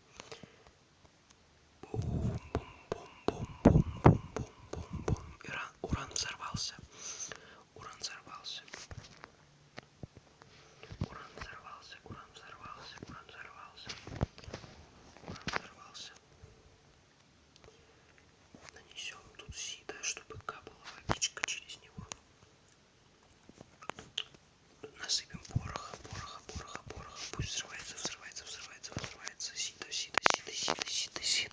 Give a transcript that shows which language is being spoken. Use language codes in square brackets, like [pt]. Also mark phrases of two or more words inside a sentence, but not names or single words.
[ru] Бум, бум, бум, бум, бум, бум, бум, бум. Уран взорвался. Уран взорвался. Уран взорвался, уран взорвался, уран взорвался. Уран взорвался. Нанесем тут сито, чтобы капала водичка через него. Насыпем пороха, пороха, пороха, пороха. Пусть взрывается, взрывается, взрывается, взрывается. Сито, сито, сито, сито, сито, сито.